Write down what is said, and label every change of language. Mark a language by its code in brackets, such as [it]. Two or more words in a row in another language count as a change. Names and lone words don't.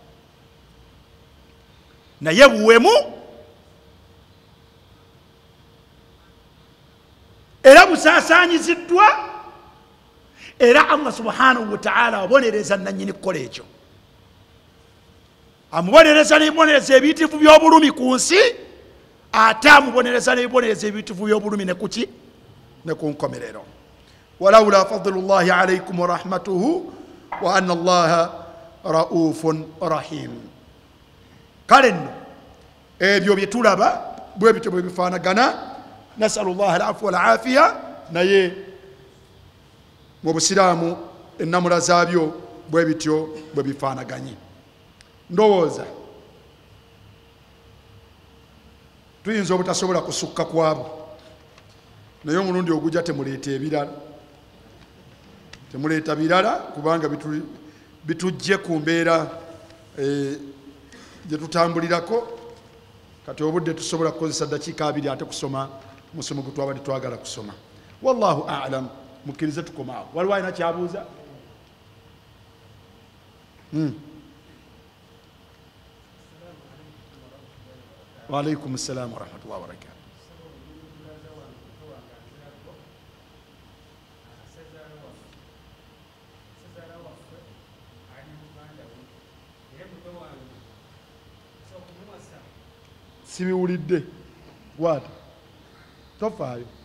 [lg] Naye buwemu era busaasaanyiziddwa, era [ar] الله سبحانه وتعالى [lg] abonereza nannyini kukola ekyo. Amubonereza n'ebibonerezo ebiyitirivu by'obulumi ku nsi, ate amubonereza n'ebibonerezo ebiyitirivu by'obulumi ne kuki? Ne ku nkomerero. [ar] ولولا فضل الله عليكم ورحمته وأن الله رءوف رحيم. [lg] Kale nno ebyo bye tulaba bwe bityo bwe bifaanagana. [ar] نسأل الله العفو والعافية. [lg] Naye mu busiraamu ennamula zaabyo bwe bityo bwe bifaanaganye. Ndowooza tuyinza obutasobola kusukka kwabo, naye omulundi ogujja temuleeta ebirala, temuleeta birala, kubanga bitujje ku mbeera gye tutambulirako. Kati obudde tusobola kukozesa ddakiika 2 ate kusoma musomo gwe twabadde twagala kusoma. [ar] والله أعلم. [lg] Mukkirize tukomaawo. Waliwo alina kyabuuza? [ar] وعليكم السلام ورحمة الله وبركاته. [lg] Sibiwulidde what? Tofaayo.